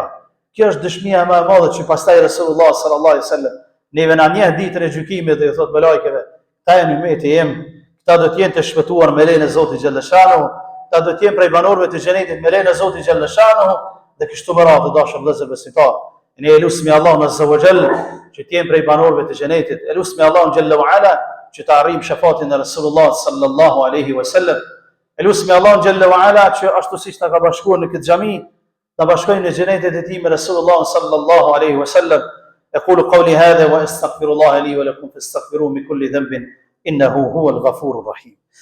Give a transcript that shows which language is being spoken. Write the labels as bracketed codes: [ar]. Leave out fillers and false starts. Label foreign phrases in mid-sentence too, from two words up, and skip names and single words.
[sq] Kjo është dëshmia më e madhe që pastaj Resulullah [ar] صلى الله عليه وسلم [sq] neve na njeh ditën e gjykimit dhe i thot me lajkeve, ta janë umeti im, këta do të jenë të shpëtuar me lejen e Zotit xhallashahu, këta do të jenë prej banorëve të xhenetit me lejen e Zotit xhallashahu, dhe kështu me radhë dashur vëllezër besimtar. Ne elusmi Allahun [ar] عز وجل [sq] që të jenë prej banorëve të xhenetit, elusmi Allahun [ar] جل وعلا [sq] që të arrijmë shafatin e Resulullah [ar] صلى الله عليه وسلم. [sq] Elusmi Allahun [ar] جل وعلا [sq] që ashtu siç na ka bashkuar në këtë xhami, ta bashkojmë në xhenetin e tij me Resulullah [ar] صلى الله عليه وسلم. أقول قولي هذا وأستغفر الله لي ولكم فاستغفروه من كل ذنب إنه هو الغفور الرحيم.